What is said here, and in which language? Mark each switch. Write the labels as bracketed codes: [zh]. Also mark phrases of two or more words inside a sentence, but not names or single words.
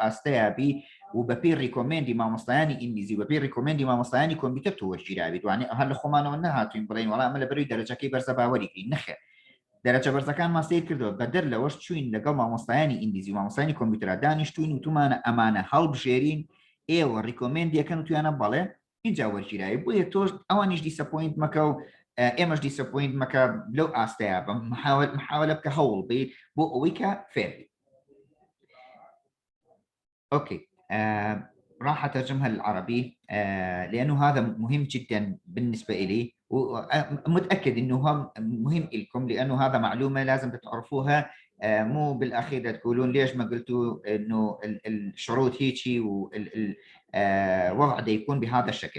[ckb] ئاستەیابی و بەپێی ڕیکۆمێندی مامۆستایانی ئینگلیزی و بەپێی ڕیکۆمێندی مامۆستایانی کۆمپیوتەر تۆ وەرگیراوی دوانێ هەر لە خۆمانەوە نەهاتوین بڵێن وەڵام ئەمە لە بەروی دەرەجەکەی بەرزە باوەریکەین نەخێر دەرەجە بەرزەکانمان سیر کردەوە بەدەر لەوەش چوین لەگەڵ مامۆستایانی ئینگلیزی و مامۆستایانی کۆمپیوتەرا دانیشتوین و تومانە ئەمانە هەڵبژێرین ئێوە ڕیکۆمێندیەکەن و تویانە بەڵێ اینجا وەرگیراوی بۆیە تۆش ئەوانیش دیسەپۆینت مەکە و ئێمەش دیسەپۆینت مەکە لەو ئاستەیە بە محاولە بکە هەوڵ بێت بۆ ئەوەی کە فێر [ar] اوكي راح اترجمها للعربي لانه هذا مهم جدا بالنسبه لي ومتاكد انه مهم لكم لانه هذا معلومه لازم تعرفوها مو بالاخير تقولون ليش ما قلتوا انه الشروط هيك والوضع ده يكون بهذا الشكل.